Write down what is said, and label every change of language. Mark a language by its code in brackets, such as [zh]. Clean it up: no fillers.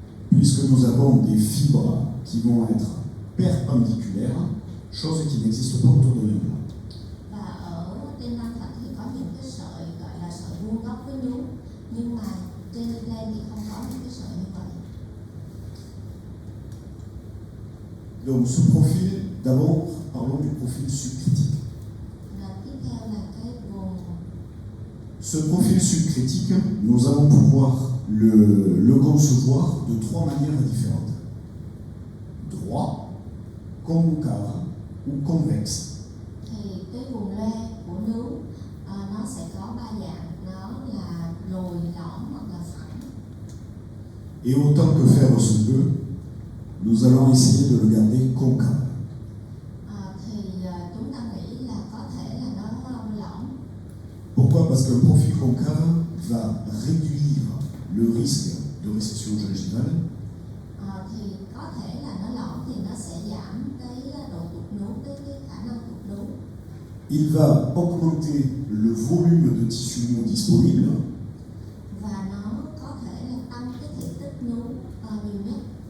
[fr] puisque nous avons des fibres qui vont être perpendiculaires, chose qui n'existe pas autour de l'implant. [vi] Và ở trên răng thật thì có những cái sợi gọi là sợi vuông góc với nhú, nhưng mà trên lên thì không có những cái sợi như vậy. [fr] Donc ce profil, d'abord, parlons du profil subcritique. [vi] Rồi tiếp theo là cái vùng. [fr] Ce profil subcritique, nous allons pouvoir le concevoir de trois manières différentes. Droit, concave ou convexe. [vi] Thì cái vùng loe của nướu nó sẽ có ba dạng, nó là lồi, lõm hoặc là phẳng. [fr] Et autant que faire se peut, nous allons essayer de le garder concave. [vi] Thì chúng ta nghĩ là có thể là nó lõm. [fr] Pourquoi? Parce qu'un profil concave va réduire le risque de récession gingivale. [vi] Thì có thể là nó lõm thì nó sẽ giảm cái độ tụt nướu, cái khả năng tụt nướu. [fr] Il va augmenter le volume de tissu mou disponible. [vi] Và nó có thể là tăng cái thể tích nướu nhiều nhất.